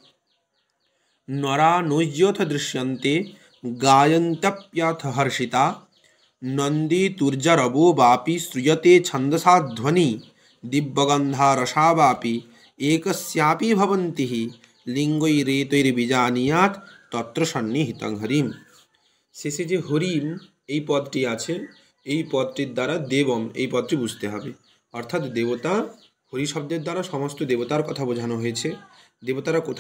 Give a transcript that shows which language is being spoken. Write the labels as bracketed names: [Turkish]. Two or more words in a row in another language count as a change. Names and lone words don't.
[Sanskrit] নরা নৈজ্যথ দৃশ্যন্তে গায়ন্ত্যপ্যথ হর্ষিতা নন্দিতুর্জরবো বাপি শ্রূয়তে ছন্দসা ধ্বনি দিব্যগন্ধা রসা বাপি একস্যাপি ভবন্তি লিঙ্গৈরেতৈর্বিজানীয়াৎ তত্র সন্নিহিতং হরিম। [Bangla] শেষে যে হরিম এই পদটি আছে, এই পদটির দ্বারা দেবম এই পদটি বুঝতে হবে। অর্থাৎ দেবতা, হরি শব্দের দ্বারা সমস্ত দেবতার কথা বোঝানো হয়েছে।